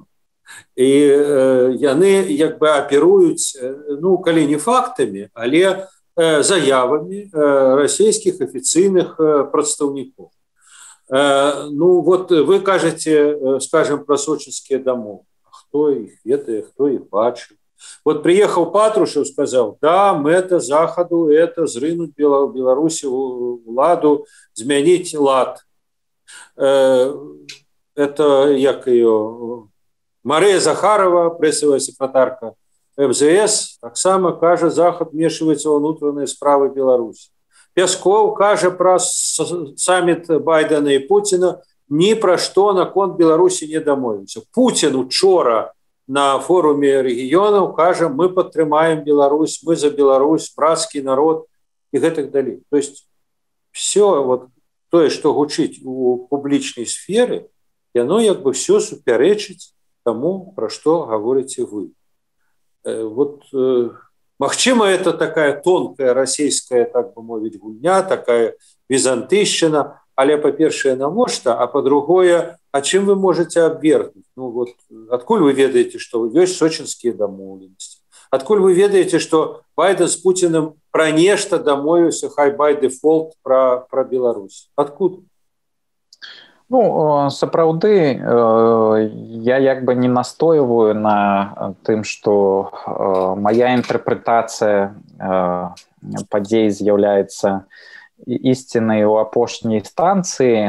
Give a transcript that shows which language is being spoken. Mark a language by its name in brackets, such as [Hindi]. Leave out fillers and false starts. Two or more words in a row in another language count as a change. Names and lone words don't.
[Belarusian] І яны як бы аперуюць, калі не фактамі, але заявамі расійскіх афіцыйных прадстаўнікоў. Вы кажаце, скажем, про сочинские домовы. Кто их ведае, кто их бачыў. [Russian] Приехал Патрушев, сказал, [Belarusian] да, мэта Заходу это зрынуть Беларуси уладу, змянить лад. Это як ее Мария Захарова, прессовая секретарка МЗС, так само кажа, Захад [Russian] вмешивается во внутренние [Belarusian] справы Беларуси. Пясков кажа про саммит Байдена и Путина, ни про что наконт Беларуси не домовился. Путин учора [Russian] на форуме регионов [Belarusian] кажа, мы падтрымаем Беларусь, мы за Беларусь, братский народ и гэтак далей. [Russian] То есть все тое, что [Belarusian] гучыць у публічнай сферы, яно як бы все супярэчыць тому, про что говорите вы. Магчыма, это такая тонкая российская, так бы мовіць, гульня, такая візантыйшчына, але, па-першае, навошта, а па-другое, а чым вы можете абвергнуць? Адкуль вы ведаеце, што ёсць сочинскія дамоўленасці? Адкуль вы ведаеце, што Байден з Путіным пра нешта дамовіўся, хай [English] by default [Belarusian] пра Беларусь? Адкуль? Сапраўды, я як бы не настойваю на тым, што моя інтэрпрэтацыя падзей з'яўляецца ісцінай у апошняй станцыі.